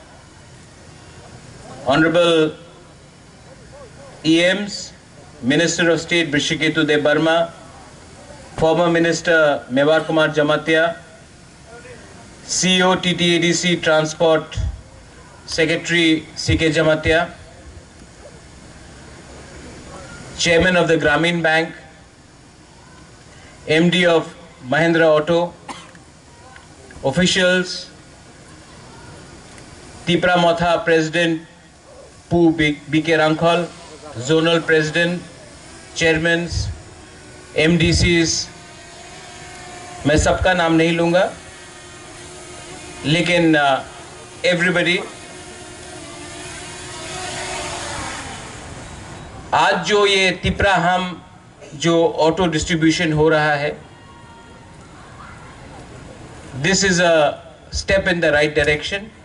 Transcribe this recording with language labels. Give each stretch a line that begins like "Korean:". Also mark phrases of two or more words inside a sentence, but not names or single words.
English: Honorable EMs, Minister of State Brishaketu Debarma, former Minister Mewar Kumar Jamatia, CEO TTADC Transport Secretary CK Jamatia, Chairman of the Grameen Bank, MD of Mahindra Auto, officials, Tipra Motha President Pu BK Rangkhol, Zonal President, Chairmen,
Hindi: MDCs, मैं सबका नाम नहीं लूँगा, लेकिन everybody, आज जो ये तिपराहम जो
English: auto distribution
Hindi: हो रहा है,
English: this is a step in the right direction.